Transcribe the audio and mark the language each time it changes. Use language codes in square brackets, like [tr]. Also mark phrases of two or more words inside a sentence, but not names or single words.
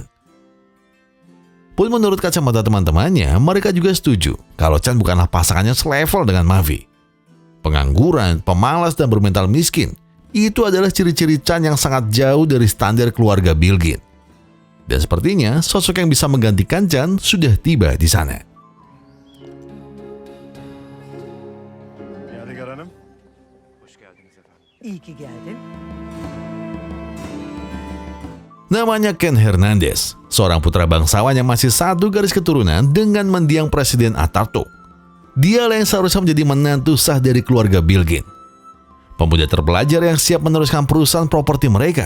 [id] Pun menurut kacamata teman-temannya, mereka juga setuju kalau Chan bukanlah pasangannya selevel dengan Mavi. Pengangguran, pemalas, dan bermental miskin, itu adalah ciri-ciri Chan yang sangat jauh dari standar keluarga Bilgin. Dan sepertinya sosok yang bisa menggantikan Chan sudah tiba di sana. [tr] Yadigar Hanım. İyi ki geldin. [id] Namanya Ken Hernandez, seorang putra bangsawan yang masih satu garis keturunan dengan mendiang Presiden Atatürk. Dialah yang seharusnya menjadi menantu sah dari keluarga Bilgin. Pemuda terpelajar yang siap meneruskan perusahaan properti mereka.